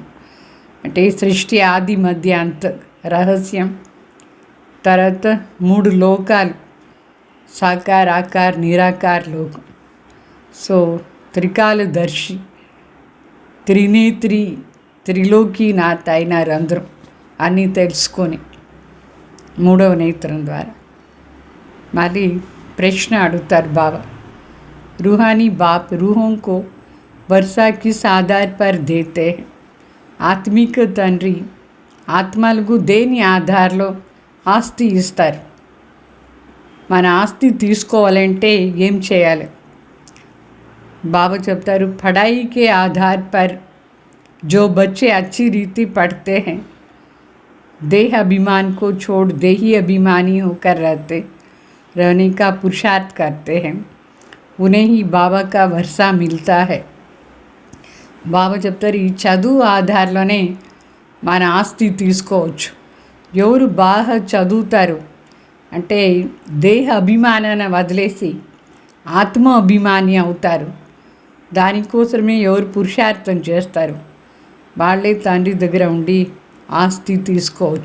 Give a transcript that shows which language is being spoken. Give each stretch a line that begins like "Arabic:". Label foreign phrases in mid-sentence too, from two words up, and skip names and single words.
Telugu: అంటే సృష్టి ఆది మధ్య అంత రహస్యం, తర్వాత 3 లోకాలు, సాకార్ ఆకార్ నిరాకార్ లోకం. సో త్రికాలదర్శి త్రినేత్రి త్రిలోకీనాథ్ అయినారు అందరూ అన్నీ తెలుసుకొని 3వ నేత్రం ద్వారా. మళ్ళీ ప్రశ్న అడుగుతారు బాబా,
Hindi: रूहानी बाप रूहों को वर्षा किस आधार पर देते हैं?
Telugu: ఆత్మిక తండ్రి ఆత్మలకు దేని ఆధారంలో ఆస్తి ఇస్తారు? మన ఆస్తి తీసుకోవాలంటే ఏం చేయాలి? బాబా చెప్తారు,
Hindi: पढ़ाई के आधार पर जो बच्चे अच्छी रीति पढ़ते हैं देह अभिमान को छोड़ देही अभिमानी होकर रहने का पुरुषार्थ करते हैं, उन्हें ही बाबा का वर्षा मिलता है.
Telugu: బాబా చెప్తారు, ఈ చదువు ఆధారంలోనే మన ఆస్తి తీసుకోవచ్చు. ఎవరు బాగా చదువుతారు అంటే దేహ అభిమానాన్ని వదిలేసి ఆత్మ అభిమాని అవుతారు. దానికోసమే ఎవరు పురుషార్థం చేస్తారు వాళ్ళే తండ్రి దగ్గర ఉండి ఆస్తి తీసుకోవచ్చు.